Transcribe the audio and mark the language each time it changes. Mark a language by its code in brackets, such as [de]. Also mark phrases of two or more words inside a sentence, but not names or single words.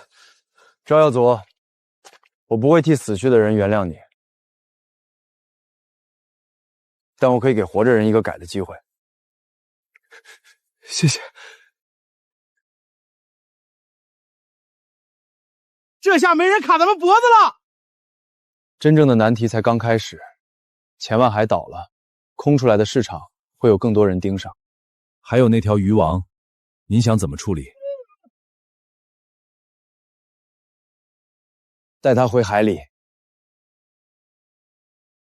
[zh] 趙耀祖，我不會替死去的人原諒你，但我可以給活着人一個改的機會。謝謝。這下沒人卡咱們脖子了。真正的難題才剛開始，錢萬海倒了，空出來的市場會有更多人盯上。還有那條魚王，您想怎麼處理？帶他回海裡。